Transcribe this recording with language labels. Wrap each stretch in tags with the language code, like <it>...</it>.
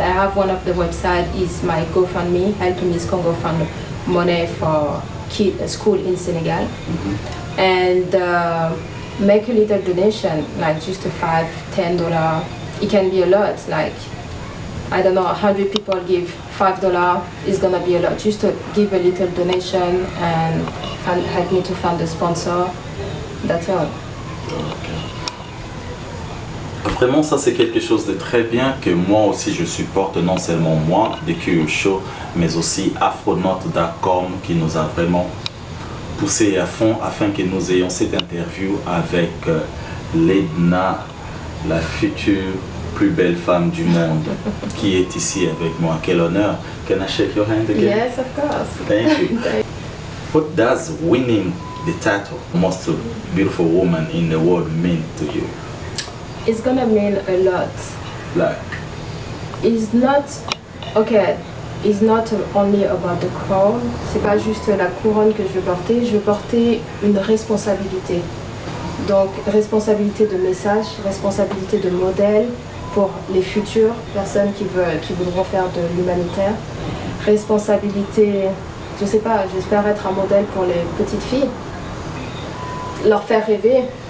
<en>I have one of the website is my GoFundMe, helping Miss Congo fund money for a school in Senegal, and make a little donation, like just a $5–10. It can be a lot. Like I don't know, 100 people give $5 is gonna be a lot. Just to give a little donation and help me to fund the sponsor. That's all.</en> <fr>Vraiment, ça c'est quelque chose de très bien que moi aussi je supporte, non seulement moi, The Curious Show, mais aussi Afronote.com qui nous a vraiment poussé à fond afin que nous ayons cette interview avec Ledna, la future plus belle femme du monde, qui est ici avec moi. Quel honneur.</fr> <en>Can I shake your hand again? Yes, of course. Thank you. What does winning the title, most beautiful woman in the world, mean to you? It's gonna mean a lot. Like, It's not, okay, it's not only about the crown.</en> <fr>C'est pas juste la couronne que je veux porter une responsabilité. Donc, responsabilité de message, responsabilité de modèle pour les futures personnes qui voudront faire de l'humanitaire. Responsabilité, je sais pas, j'espère être un modèle pour les petites filles. Leur faire rêver.</fr>